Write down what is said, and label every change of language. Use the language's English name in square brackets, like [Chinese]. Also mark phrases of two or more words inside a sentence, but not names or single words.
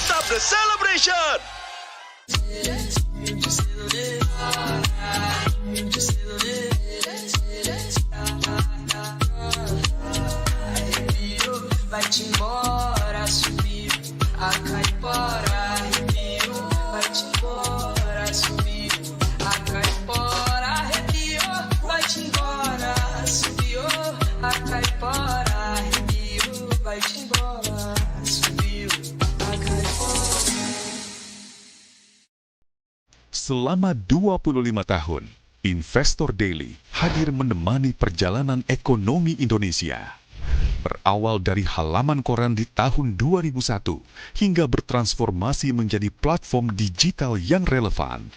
[English] the celebration. [Portuguese] Vai-te embora, subiu a caipora, arrepiou. Vai-te embora, subiu a caipora, arrepiou. Vai-te embora, subiu a caipora, arrepiou. Vai-te embora, subiu a caipora. [Indonesian] Selama 25 tahun, Investor Daily hadir menemani perjalanan ekonomi Indonesia. Berawal dari halaman koran di tahun 2001 hingga bertransformasi menjadi platform digital yang relevan.